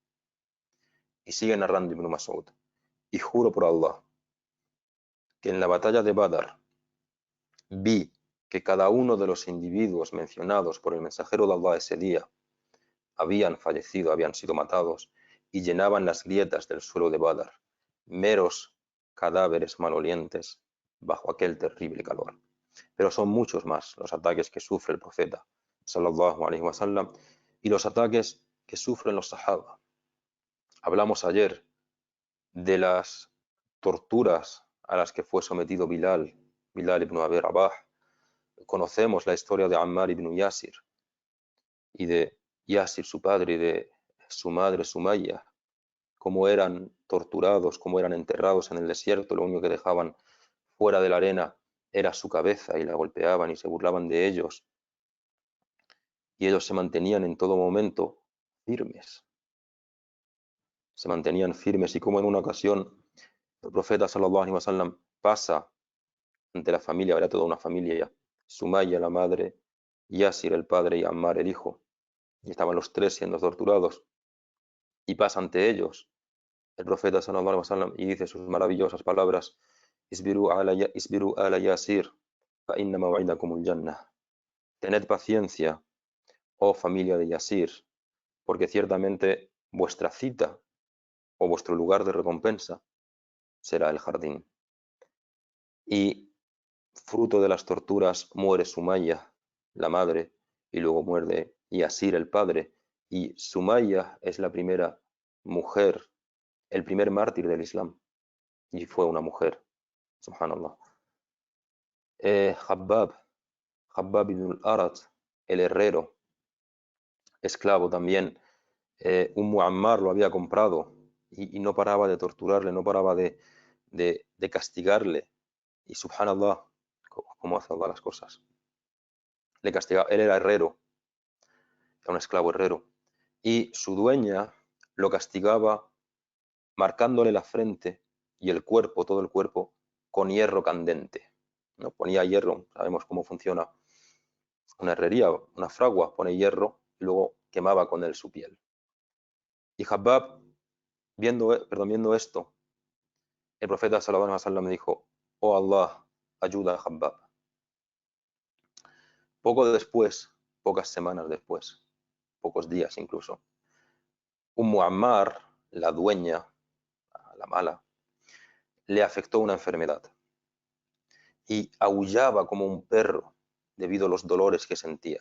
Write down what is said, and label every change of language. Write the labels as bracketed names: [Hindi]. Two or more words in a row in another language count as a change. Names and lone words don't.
[Spanish] Y sigue narrando Ibn Mas'ud, y juro por Allah, que en la batalla de Badr vi que cada uno de los individuos mencionados por el mensajero de Allah ese día habían fallecido, habían sido matados, y llenaban las grietas del suelo de Badr, meros cadáveres malolientes bajo aquel terrible calor. Pero son muchos más los ataques que sufre el profeta, [Arabic] صلى الله عليه وسلم, [Spanish] y los ataques que sufren los sahaba. Hablamos ayer de las torturas a las que fue sometido Bilal ibn Abi Rabah. Conocemos la historia de Ammar ibn Yasir y de Yasir, su padre, y de su madre Sumayya, cómo eran torturados, cómo eran enterrados en el desierto. Lo único que dejaban fuera de la arena era su cabeza y la golpeaban y se burlaban de ellos. Y ellos se mantenían en todo momento firmes. Se mantenían firmes, y como en una ocasión el profeta [Arabic] صلى الله عليه وسلم [Spanish] pasa ante la familia, era toda una familia, Sumaya la madre, Yasir el padre y Ammar el hijo, y estaban los tres siendo torturados, y pasa ante ellos el profeta [Arabic] صلى الله عليه وسلم [Spanish] y dice sus maravillosas palabras: [Arabic] اصبروا آل ياسر فإن موعدكم الجنة. [Spanish] Tened paciencia, oh familia de Yasir, porque ciertamente vuestra cita o vuestro lugar de recompensa será el jardín. Y fruto de las torturas muere Sumaya, la madre, y luego muere Yasir, el padre. Y Sumaya es la primera mujer, el primer mártir del Islam, y fue una mujer, subhanallah. Habbab ibn al-Arat, el herrero, esclavo también, Ammar lo había comprado y no paraba de torturarle, no paraba de castigarle. Y subhanallah, cómo hace Allah las cosas. Le castigaba, él era herrero, era un esclavo herrero, y su dueña lo castigaba marcándole la frente y el cuerpo, todo el cuerpo, con hierro candente, ¿no? Ponía hierro, sabemos cómo funciona una herrería, una fragua, pone hierro y luego quemaba con él su piel. Y Habbab, viendo esto, el profeta [Arabic] صلى الله عليه وسلم [Spanish] dijo: oh Allah, ayuda a Habbab. Poco después, pocas semanas después, pocos días incluso, Ammar, la dueña, la mala, le afectó una enfermedad y aullaba como un perro debido a los dolores que sentía.